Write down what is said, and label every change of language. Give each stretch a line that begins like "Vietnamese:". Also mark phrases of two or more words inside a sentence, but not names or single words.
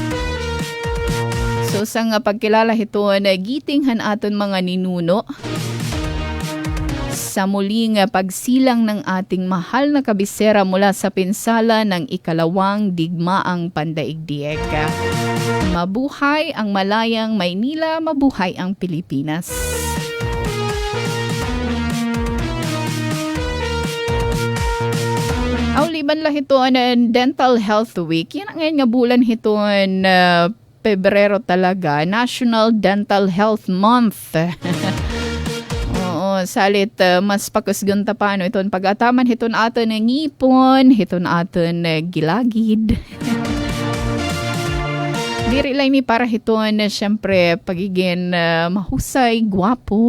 Waray: So sa nga pagkilala ito, gitinghan aton mga ninuno
Filipino: sa muling pagsilang ng ating mahal na kabisera mula sa pinsala ng ikalawang digmaang pandaigdiig. Mabuhay ang malayang Maynila, mabuhay ang Pilipinas.
Waray: Liban lang ito ng Dental Health Week. Yan ang ngayon nga bulan ito Pebrero talaga. National Dental Health Month. Salit mas pakusgunta pa iton pag-ataman hiton aton ng ngipon, hiton aton gilagid. Diri lang ni para hiton syempre pagiging mahusay, gwapo.